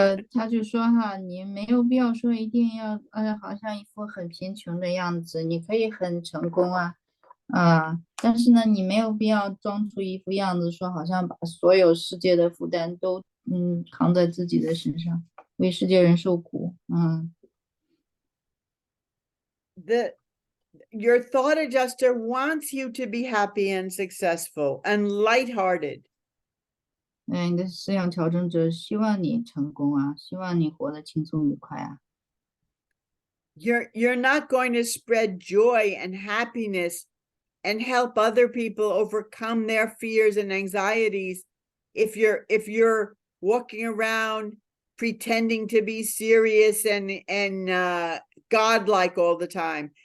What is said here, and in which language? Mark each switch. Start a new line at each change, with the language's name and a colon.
Chinese: 他就说哈，你没有必要说一定要好像一副很贫穷的样子，你可以很成功啊，但是呢，你没有必要装出一副样子，说好像把所有世界的负担都扛在自己的身上，为世界人受苦。
English: Your thought adjuster wants you to be happy and successful and lighthearted.
Chinese: 你的思想调整者希望你成功啊，希望你活得轻松愉快啊。
English: You're not going to spread joy and happiness and help other people overcome their fears and anxieties if you're walking around pretending to be serious and godlike all the time.